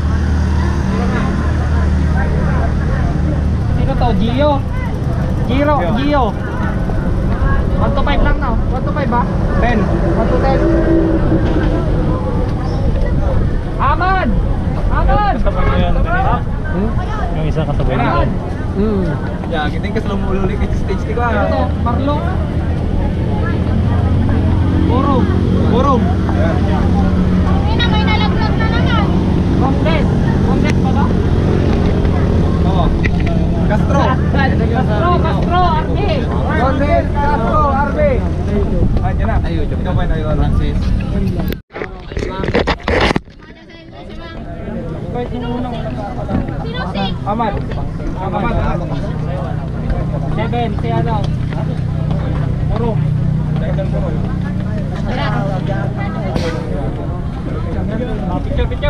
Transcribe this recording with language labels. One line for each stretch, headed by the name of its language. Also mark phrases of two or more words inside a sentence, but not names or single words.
Filipino: Sino to? Gio? Gio. 1 to 5 lang na. 1 to 5 ba? 10. 1 to 10. Ahmad! Yung isa kasabay Ahmad!
Indonesian: Ya, kita yang kesel mulu ke stage 3.
Filipino: Ano to? Marlo? Burung. May nalaglag na naman. Kongres pa ba? Oh. Castro, Arbe! Gonzales, Castro, Arbe. Ayo na.
Indonesian: Ayo, coba main ayo Francis.
Filipino: Sino si? Ahmad. 7, si ano?
Indonesian: Burung. Picture.